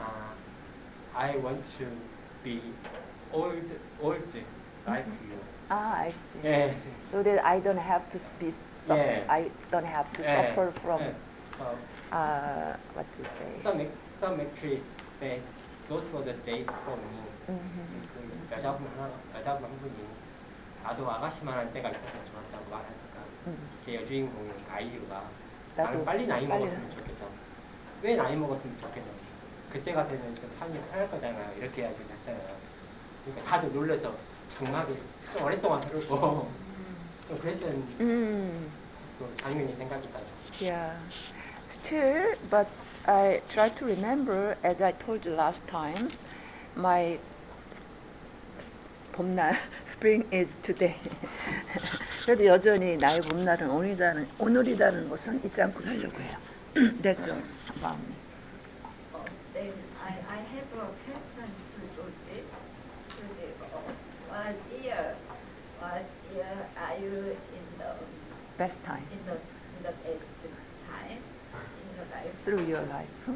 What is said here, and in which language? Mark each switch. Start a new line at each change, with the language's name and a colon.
English: uh, I want to be old like you. Ah, I see.
Korean: 예,
English: So that I don't have to be
Korean: 예,
English: I don't have to
Korean: 예,
English: suffer from
Korean: 예. So
English: what to say. some actress said those were the days for me. Mhm.
Korean: 그 여자분 한 분이 나도 아가씨만한 때가 있어서 좋았다고 말하니까 제 여주인공인 아이유가 나는 빨리 나이 먹었으면 좋겠다고. 왜 나이 먹었으면 좋겠냐고. 그때가 되면 좀 삶이 편할 거잖아요. 이렇게 이야기를 했잖아요. 그러니까 다들 놀라서 장막에 좀 오랫동안 흐르고 좀 그랬던 그 장면이 생각이 나요.
English: Yeah. Still, but I try to remember, as I told you last time, my 봄날, spring is today.
Korean: 그래도 여전히 나의 봄날은 오늘이라는 것은 잊지 않고 살려고 해요. 됐죠, 마음이.
English: Then I have a question to George. George, what year are you in the Best time in the best time in your life? through your life.